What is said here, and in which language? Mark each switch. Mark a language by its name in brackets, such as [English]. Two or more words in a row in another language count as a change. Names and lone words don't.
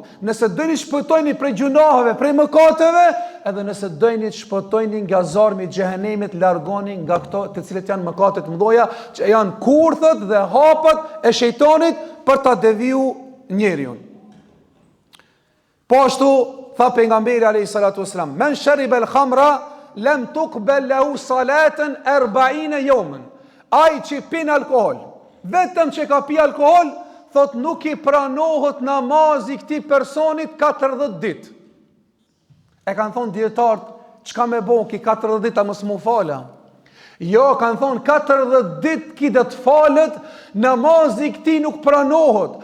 [Albanian] Nëse dojni të shpëtoni prej gjunaheve, prej mëkateve, edhe nëse dojni të shpëtoni nga zarmi xhehenemit, largoni nga këto të cilët janë mëkatet mëdha, që janë kurthët dhe hapët e shejtanit për ta deviju njeriu. Po ashtu, tha pejgamberi [Arabic] عليه الصلاة والسلام من شرب الخمر لم تقبل له صلاة 40 يوما. [Albanian] Ai që pin alkohol, vetëm që ka pi alkohol, thot nuk i pranohet namazi këtij personit 40 ditë. E kanë thonë dietarët, çka me bon ki 40 ditë mos mu fala. Jo, kanë thonë 40 ditë ki do të falet, namazi këtij nuk pranohet.